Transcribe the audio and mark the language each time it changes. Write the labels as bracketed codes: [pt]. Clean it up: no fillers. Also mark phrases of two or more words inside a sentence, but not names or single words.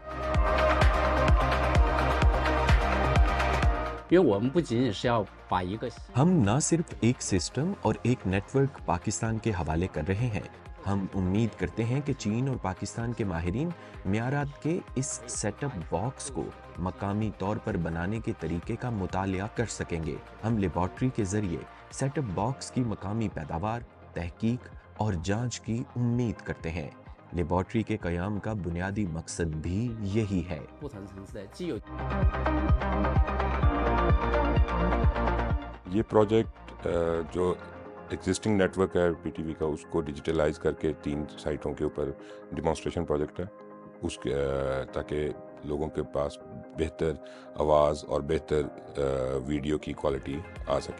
[ur] ہم نہ صرف ایک سسٹم اور ایک نیٹ ورک پاکستان کے حوالے کر رہے ہیں، ہم امید کرتے ہیں کہ چین اور پاکستان کے ماہرین معیارات کے اس [en] setup box [ur] کو مقامی طور پر بنانے کے طریقے کا مطالعہ کر سکیں گے. ہم لیبارٹری کے ذریعے [en] setup box [ur] کی مقامی پیداوار، تحقیق اور جانچ کی امید کرتے ہیں. لیبارٹری کے قیام کا بنیادی مقصد بھی یہی ہے. [zh] 不同城市的既有 [ur] یہ پروجیکٹ جو [en] existing network [ur] ہے پی ٹی وی کا، اس کو ڈیجیٹلائز کر کے 3 سائٹوں کے اوپر [en] demonstration project [ur] ہے، اس کے تاکہ لوگوں کے پاس بہتر آواز اور بہتر ویڈیو کی کوالٹی آ سکے.